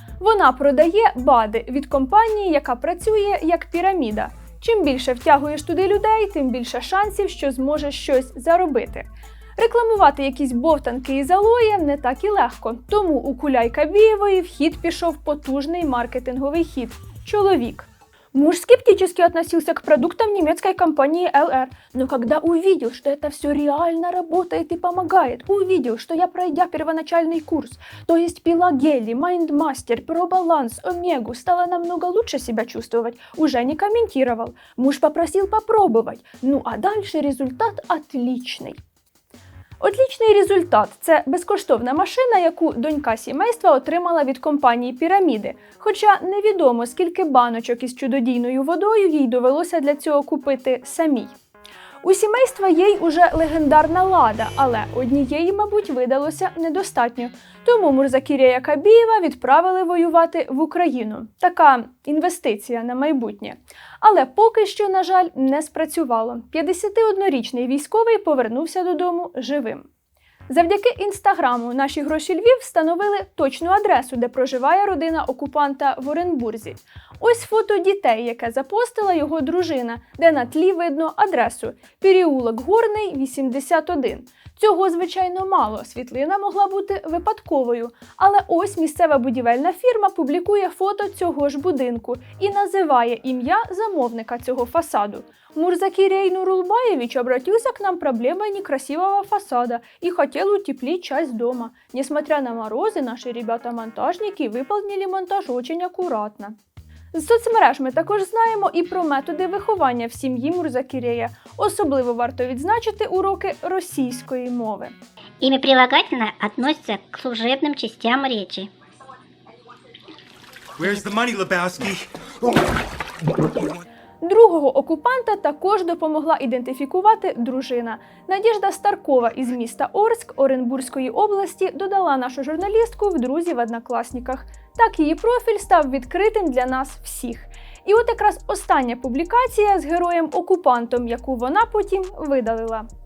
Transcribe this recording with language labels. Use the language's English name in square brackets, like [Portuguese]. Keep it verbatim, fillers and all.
[Ukrainian] Вона продає БАДи від компанії, яка працює як піраміда. Чим більше втягуєш туди людей, тим більше шансів, що зможеш щось заробити. Рекламувати якісь бовтанки із алоє не так і легко, тому у Куляй-Кабієвої в хід пішов потужний маркетинговий хід – чоловік. [Russian] Муж скептически относился к продуктам немецкой компании ЛР, но когда увидел, что это все реально работает и помогает, увидел, что я, пройдя первоначальный курс, то есть пила гели, майндмастер, пробаланс, омегу, стала намного лучше себя чувствовать, уже не комментировал. Муж попросил попробовать, ну а дальше результат отличный. [Ukrainian] Отлічний результат – це безкоштовна машина, яку донька сімейства отримала від компанії «Піраміди». Хоча невідомо, скільки баночок із чудодійною водою їй довелося для цього купити самій. У сімейства є й уже легендарна «Лада», але однієї, мабуть, видалося недостатньо. Тому Мурзакірія Кабієва відправили воювати в Україну. Така інвестиція на майбутнє. Але поки що, на жаль, не спрацювало. п'ятдесятиоднорічний військовий повернувся додому живим. Завдяки інстаграму «Наші гроші Львів» встановили точну адресу, де проживає родина окупанта в Оренбурзі. Ось фото дітей, яке запостила його дружина, де на тлі видно адресу – переулок Горний, вісімдесят один. Цього, звичайно, мало, світлина могла бути випадковою. Але ось місцева будівельна фірма публікує фото цього ж будинку і називає ім'я замовника цього фасаду. [Russian] Мурзакірей Нурулбаєвич обратился к нам проблемой некрасивого фасада и хотел утеплить часть дома. Несмотря на морозы, наши ребята-монтажники выполнили монтаж очень аккуратно. [Ukrainian] З соцмереж ми також знаємо і про методи виховання в сім'ї Мурзакірея. Особливо варто відзначити уроки російської мови. [Russian] Имя прилагательное относится к служебным частям речи. [English] Where's the money, Lebowski? [Ukrainian] Другого окупанта також допомогла ідентифікувати дружина. Надіжда Старкова із міста Орськ Оренбурзької області додала нашу журналістку в друзі в однокласниках. Так її профіль став відкритим для нас всіх. І от якраз остання публікація з героєм-окупантом, яку вона потім видалила.